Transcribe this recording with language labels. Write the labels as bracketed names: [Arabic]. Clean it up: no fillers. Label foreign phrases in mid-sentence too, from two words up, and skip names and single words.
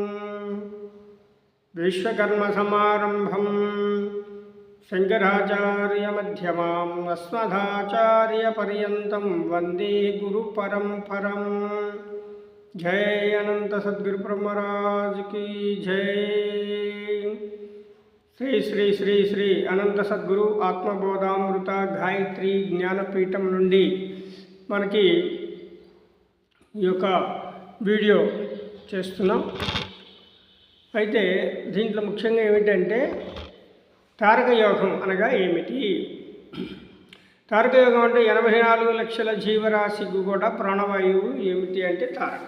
[Sanskrit] विश्वकर्मसमारम्भं शङ्कराचार्यमध्यमाम् अस्मदाचार्यपर्यन्तं वन्दे गुरुपरम्परम्। [Hindi] जय अनंत सद्गुरु ब्रह्मराज की जय। [Telugu] श्री श्री श्री श्री अनंत सद्गुरु आत्मबोधामृत गायत्री ज्ञानपीठం నుండి మనకి ఈ యొక్క వీడియో చేస్తున్నాం. అయితే దీంట్లో ముఖ్యంగా ఏమిటంటే తారక యోగం అనగా ఏమిటి? తారక యోగం అంటే 84 లక్షల జీవరాశికి కూడా ప్రాణవాయువు ఏమిటి అంటే తారకం.